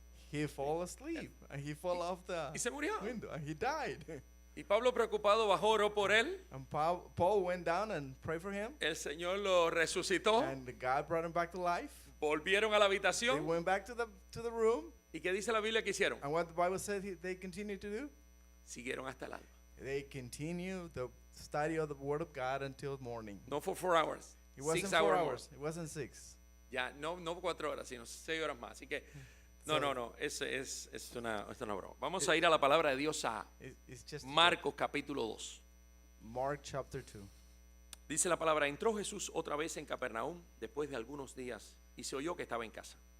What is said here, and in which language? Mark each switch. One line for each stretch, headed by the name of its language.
English: He fell asleep. And he fell off the
Spanish: Y se murió.
English: window. And he died.
Spanish: Y Pablo preocupado bajó, oró por él.
English: And Paul went down and prayed for him.
Spanish: El Señor lo resucitó.
English: And God brought him back to life.
Spanish: Volvieron a la
English: They
Spanish: habitación.
English: went back to the room.
Spanish: ¿Y qué dice la Biblia que hicieron?
English: And what the Bible said they continued to do?
Spanish: Siguieron hasta el alba.
English: They continued the study of the Word of God until morning. No for 4 hours. It wasn't 6 4 hours. hours. It wasn't 6.
Spanish: Ya, no 4 horas, sino 6 horas más. Así que, no. Es una broma. Vamos a ir a la palabra de Dios a
English: It's just
Spanish: Marcos capítulo 2.
English: Mark chapter 2.
Spanish: Dice la palabra, entró Jesús otra vez en Capernaum después de algunos días y se oyó que estaba en casa.